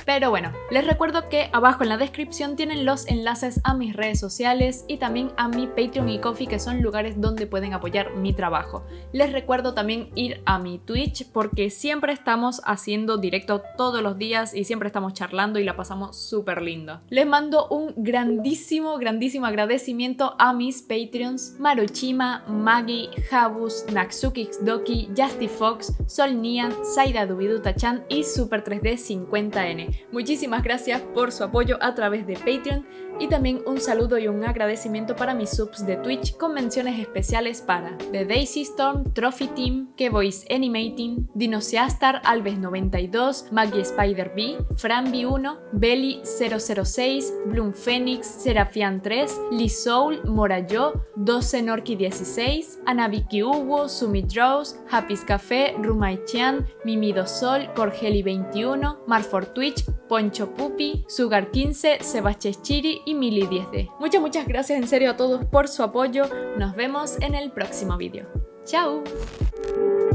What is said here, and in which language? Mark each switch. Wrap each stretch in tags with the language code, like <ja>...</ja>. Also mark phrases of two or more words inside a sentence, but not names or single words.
<es>Pero bueno, les recuerdo que abajo en la descripción tienen los enlaces a mis redes sociales y también a mi Patreon y Ko-fi, que son lugares donde pueden apoyar mi trabajo. Les recuerdo también ir a mi Twitch porque siempre estamos haciendo directo todos los días y siempre estamos charlando y la pasamos súper lindo. Les mando un grandísimo agradecimiento a mis Patreons: Maruchima, Maggie, Habus, Naxukixdoki, Justy Fox, Sol Nian, Saida Dubiduta-chan y Super 3D 50N. Muchísimas gracias por su apoyo a través de Patreon y también un saludo y un agradecimiento para mis subs de Twitch con menciones especiales para The Daisy Storm, Trophy Team, Kevoice Animating, Dinoseastar, Alves92, Maggie Spider B, Franby1, Belly 006, Bloom Phoenix, Serafian 3, Lisoul, Morayo, 12 Norki 16, Anabiki Uwo, Sumi Draws, Happy's Café, Rumai-chan, Mimido Sol, Corgeli 21, Marfor Twitch, Poncho Pupi, Sugar 15, Sebastián Chiri y Mili 10D. Muchas gracias en serio a todos por su apoyo. Nos vemos en el próximo vídeo. ¡Chao!</es>